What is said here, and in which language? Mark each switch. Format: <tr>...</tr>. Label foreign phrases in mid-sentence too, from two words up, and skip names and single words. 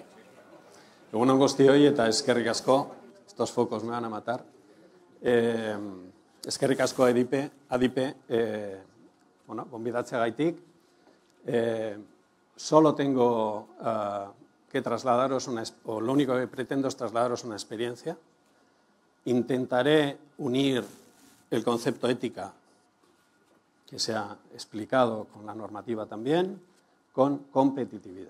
<eu>Egun on guztioi eta eskerrik asko.</eu> <es>Estos focos me van a matar.</es> <eu>Eskerrik asko adipe, bueno, gonbidatzeagaitik.</eu> <es>Solo tengo que trasladaros o lo único que pretendo es trasladaros una experiencia. Intentaré unir el concepto ética que se ha explicado con la normativa también, con competitividad.</es>